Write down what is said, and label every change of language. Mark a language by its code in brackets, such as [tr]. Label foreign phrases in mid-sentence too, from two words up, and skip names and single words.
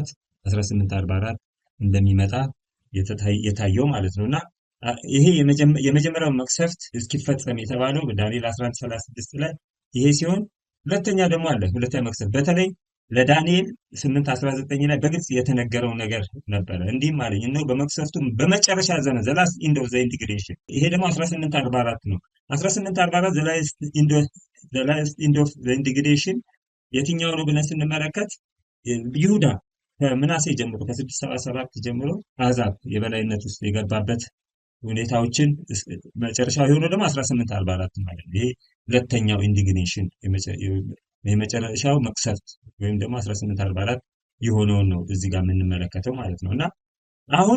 [am] 1844 እንደሚመጣ የታየው ማለት ነው እና ይሄ የመጀመሪያው መቅሰፍት እስኪፈጸም የተባለው በዳንኤል 11:36 ላይ ይሄ ሲሆን ሁለተኛ ደግሞ አለ። ሁለተኛ መቅሰፍት በተለይ ለዳንኤል 8:19 ላይ በግልጽ የተነገረው ነገር ነበረ። እንዲህም አለኝ እነሆ በመቅሰፍቱ በመጨረሻ ዘመን [en] the last end of the integration [am] ይሄ ደግሞ 1844 ነው። 1844 the [en] last end of the integration [am] የትኛው ነው ብለን ስንመለከት ይሁዳ ከምናሴ ጀምሮ ከ677 ጀምሮ አሕዛብ የበላይነት ውስጥ የገባበት ሁኔታዎችን መጨረሻው የሆነው ደግሞ 1844 ማለት ነው። ይሄ ሁለተኛው ኢንዲግኔሽን የመጨረሻው መቅሰፍት ወይም ደግሞ 1844 የሆነውን ነው እዚህ ጋር የምንመለከተው ማለት ነው። እና አሁን